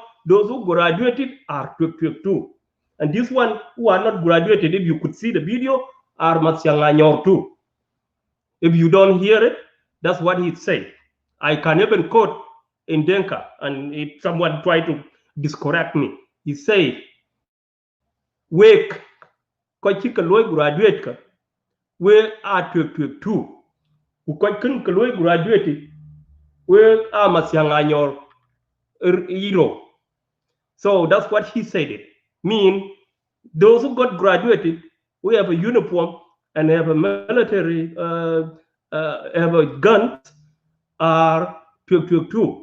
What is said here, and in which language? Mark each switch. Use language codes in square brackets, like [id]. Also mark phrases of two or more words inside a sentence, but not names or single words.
[en] Those who graduated are Twig 2. And this one who are not graduated, if you could see the video, are Matsianganyor 2. If you don't hear it, that's what he said. I can even quote in Denka, and if someone try to discorrect me, he say, "Wake, [din] kochika loy graduate ka, [en] we are 2, who [din] kochika loy graduate, [en] we are Matsianganyor hero." So that's what he said. It mean those who got graduated, we have a uniform and have a military, have a gun, are 2.